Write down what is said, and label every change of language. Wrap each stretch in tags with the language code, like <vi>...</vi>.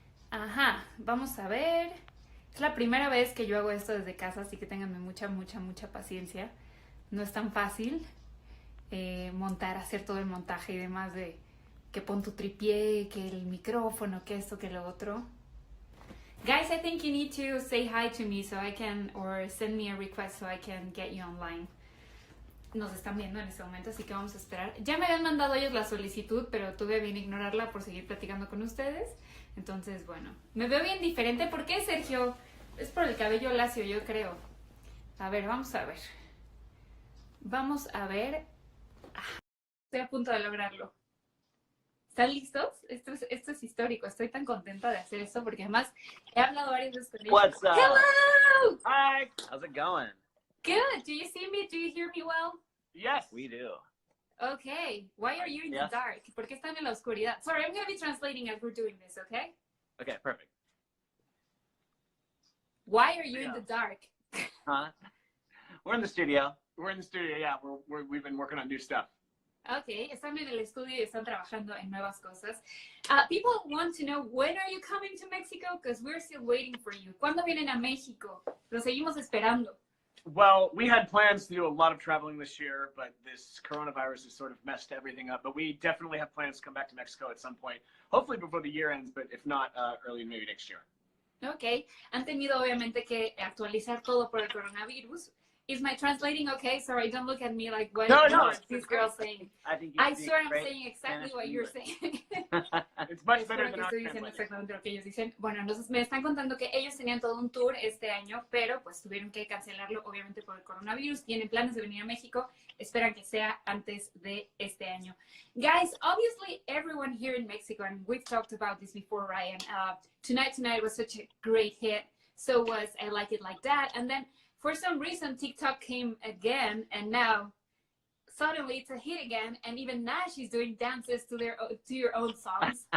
<es>Ajá, vamos a ver. Es la primera vez que yo hago esto desde casa, así que ténganme mucha paciencia. No es tan fácil. Montar, hacer todo el montaje y demás de que pon tu tripié, que el micrófono, que esto, que lo otro.</es> <en>Guys, I think you need to say hi to me so I can, or send me a request so I can get you online.</en> <es>Nos están viendo en este momento, así que vamos a esperar. Ya me habían mandado ellos la solicitud, pero tuve bien ignorarla por seguir platicando con ustedes. Entonces, bueno, me veo bien diferente. ¿Por qué, Sergio? Es por el cabello lacio, yo creo. A ver, vamos a ver. Vamos a ver. Estoy a punto de lograrlo. ¿Están listos? Esto es histórico. Estoy tan contenta de hacer esto porque además he hablado varias veces con ellos.</es> <en>What's up? Hello! Hi! How's it going? Good. Do you see me? Do you hear me well? Yes, we do. Okay. Why are you in the dark?</en> <es>¿Por qué están en la oscuridad?</es> <en>Sorry, I'm going to be translating as we're doing this, okay? Okay, perfect. Why are you in the dark? Huh? We're in the studio. We're in the studio, yeah. We've been working on new stuff.</en> <es>Okay, están en el estudio y están trabajando en nuevas cosas.</es> <en>People want to know, when are you coming to Mexico? Because we're still waiting for you.</en> <es>¿Cuándo vienen a México? Lo seguimos esperando.</es> <en>Well, we had plans to do a lot of traveling this year, but this coronavirus has sort of messed everything up. But we definitely have plans to come back to Mexico at some point, hopefully before the year ends, but if not, early maybe next year.</en> <es>Okay, han tenido obviamente que actualizar todo por el coronavirus.</es> <en>Is my translating okay? Sorry, don't look at me like, what is this girl saying? I swear I'm saying exactly what you're saying. It's much better than our</en> <es>estoy diciendo exactamente lo que ellos dicen. Bueno, entonces me están contando que ellos tenían todo un tour este año, pero pues tuvieron que cancelarlo obviamente por el coronavirus. Tienen planes de venir a México. Esperan que sea antes de este año.</es> <en>Guys, obviously everyone here in Mexico, and we've talked about this before, Ryan. Tonight was such a great hit. So was I Like It Like That. And then for some reason, TikTok came again, and now suddenly it's a hit again, and even Nash is doing dances to your own songs.</en>